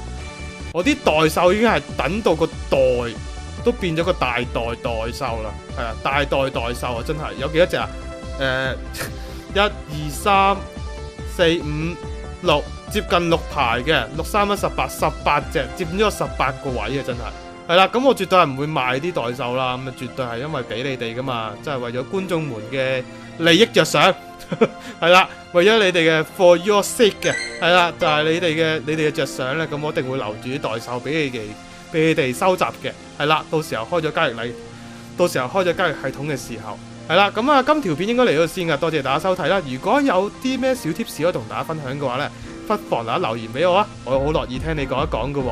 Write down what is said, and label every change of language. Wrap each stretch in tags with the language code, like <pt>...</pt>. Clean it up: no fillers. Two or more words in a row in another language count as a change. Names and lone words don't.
<yue>我啲代獸已經係等到個袋都變咗個大代獸啦，係啊，大代獸啊，真係有幾多隻啊？1、2、3、4、5、6，接近6排嘅，6、3、1、18隻，佔咗18個位啊，真係係啦。咁我絕對係唔會賣啲代獸啦，咁啊絕對係因為俾你哋噶嘛，即係為咗觀眾們嘅利益着想，係啦，為咗你哋嘅</yue> <en>for your sake</en> <yue>嘅，係啦，就係你哋嘅着想咧，咁我一定會留住啲代獸俾你哋收集嘅，係啦，到時候開咗交易系統嘅時候，係啦，咁啊今條片應該嚟到先噶，多謝大家收睇啦。如果有啲咩小 tips 可以同大家分享嘅話呢，不妨大家留言俾我啊，我好樂意聽你講一講噶。</yue>